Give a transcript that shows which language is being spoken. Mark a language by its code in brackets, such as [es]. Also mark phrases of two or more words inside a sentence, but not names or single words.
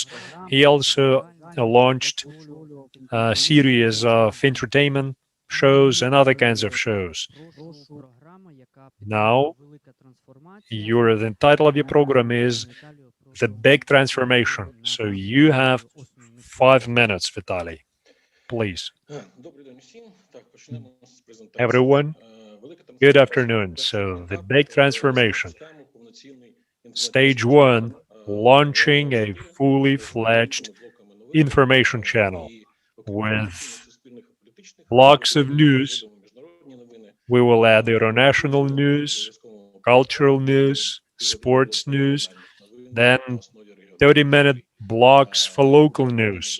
[en] He also launched a series of entertainment shows and other kinds of shows. Now, the title of your program is The Big Transformation. So you have 5 minutes, Vitaly. Please. [uk] Добрий день усім. Так, почнемо з презентації. [en] Everyone, [uk] Велика трансформація [en] good afternoon. [uk] перший [en] So, the [uk] етап, [en] big transformation. [uk] запускаємо повноцінний [en] Stage [uk] інформаційний [en] one, launching a fully fledged information channel with blocks of news. We will add international news, cultural news, sports news, then 30-minute blocks for local news.